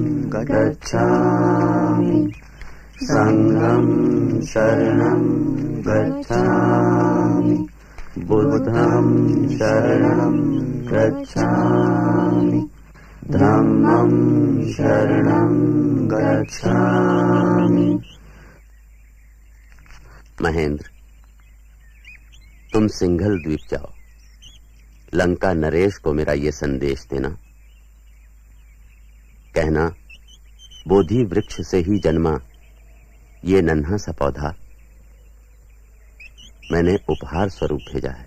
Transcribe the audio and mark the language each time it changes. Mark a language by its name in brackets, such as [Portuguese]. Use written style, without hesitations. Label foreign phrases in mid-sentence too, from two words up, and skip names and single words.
[Pali] गच्छामि संघं शरणं गच्छामि बुद्धं शरणं गच्छामि धम्मं शरणं गच्छामि। [Hindi] महेंद्र, तुम सिंघल द्वीप जाओ, लंका नरेश को मेरा ये संदेश देना, कहना बोधि वृक्ष से ही जन्मा ये नन्हा सा पौधा मैंने उपहार स्वरूप भेजा है।